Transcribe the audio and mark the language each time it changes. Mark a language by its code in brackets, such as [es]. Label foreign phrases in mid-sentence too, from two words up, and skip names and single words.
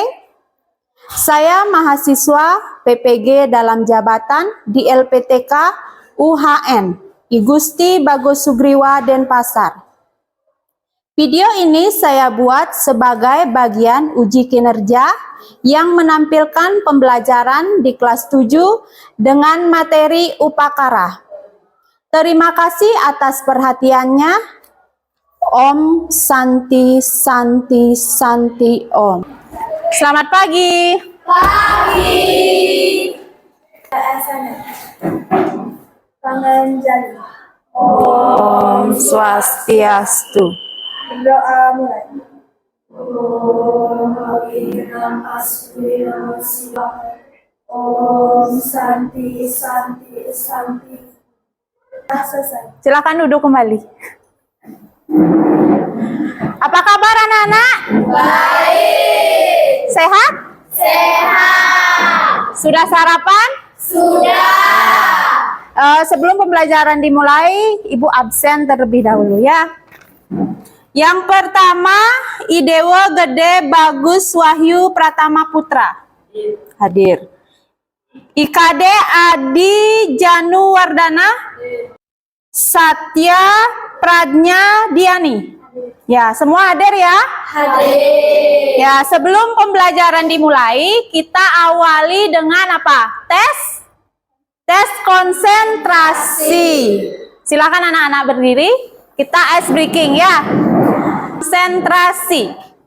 [id] Saya mahasiswa PPG dalam jabatan di LPTK UHN I Gusti Bagus Sugriwa Denpasar. Video ini saya buat sebagai bagian uji kinerja yang menampilkan pembelajaran di kelas 7 dengan materi Upakara. Terima kasih atas perhatiannya. [sa] Om Santi Santi Santi Om. [id] Selamat pagi. Pagi. Panganjali. [sa] Om Swastiastu. [id] Berdoa mulai. [sa] Om Santi Santi Santi. [id] Selesai. Silakan duduk kembali. Apa kabar anak-anak? Baik. Sehat? Sehat. Sudah sarapan? Sudah. Sebelum pembelajaran dimulai, Ibu absen terlebih dahulu ya. Yang pertama, Idewo Gede Bagus Wahyu Pratama Putra. Hadir. IKD Adi Janu Wardana. Satya Pradnya Diani. Ya, semua hadir ya? Hadir. Ya, sebelum pembelajaran dimulai, kita awali dengan apa? Tes konsentrasi. Silakan anak-anak berdiri. Kita [en] ice breaking [id] ya. Konsentrasi.